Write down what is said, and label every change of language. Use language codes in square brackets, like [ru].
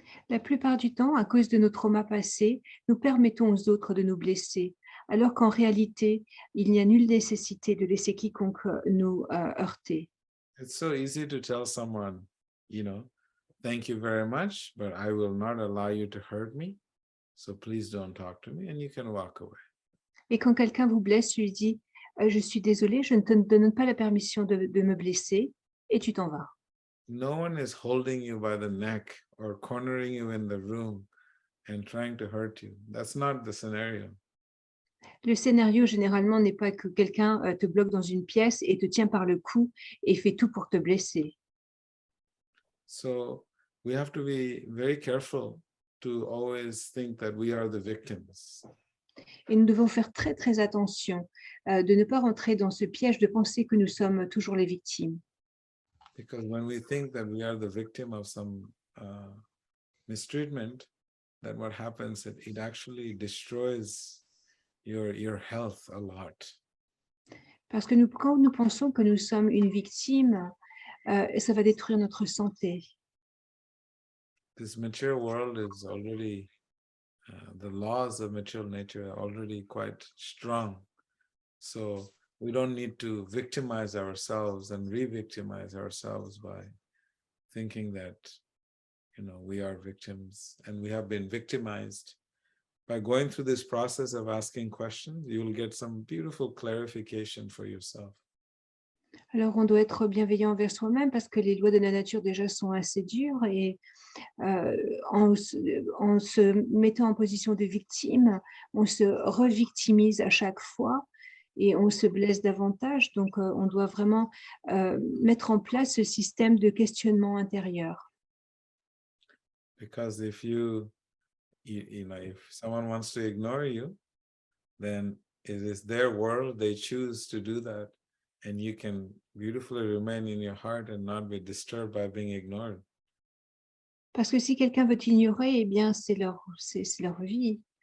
[fr] La plupart du temps, à cause de nos traumas passés, nous permettons aux autres de nous blesser, alors qu'en réalité, il n'y a nulle nécessité de laisser quiconque nous heurter. [en] It's so easy to tell someone, thank you very much, but I will not allow you to hurt me. So please don't talk to me, and you can walk away. [fr] Et quand quelqu'un vous blesse, tu lui dis je suis désolée, je ne te donne pas la permission de me blesser, et tu t'en vas. [en] No one is holding you by the neck or cornering you in the room and trying to hurt you. That's not the scenario. [fr] Le scénario, généralement, n'est pas que quelqu'un te bloque dans une pièce et te tient par le cou et fait tout pour te blesser. [en] So we have to be very careful to always think that we are the victims. [fr] Et nous devons faire très, très attention de ne pas rentrer dans ce piège de penser que nous sommes toujours les victimes. [en] Because when we think that we are the victim of some mistreatment, then what happens, it actually destroys your health a lot. [fr] Parce que quand nous pensons que nous sommes une victime, ça va détruire notre santé. [en] this material world is already, the laws of material nature are already quite strong. So we don't need to victimize ourselves and re-victimize ourselves by thinking that, we are victims and we have been victimized. By going through this process of asking questions, you will get some beautiful clarification for yourself. [fr] Alors, on doit être bienveillant envers soi-même parce que les lois de la nature déjà sont assez dures et en se mettant en position de victime, on se revictimise à chaque fois et on se blesse davantage. Donc, on doit vraiment mettre en place ce système de questionnement intérieur. [en] Because if if someone wants to ignore you, then it is their world, they choose to do that. And you can beautifully remain in your heart and not be disturbed by being ignored. [fr] Parce que si quelqu'un veut t'ignorer, eh bien, c'est leur vie.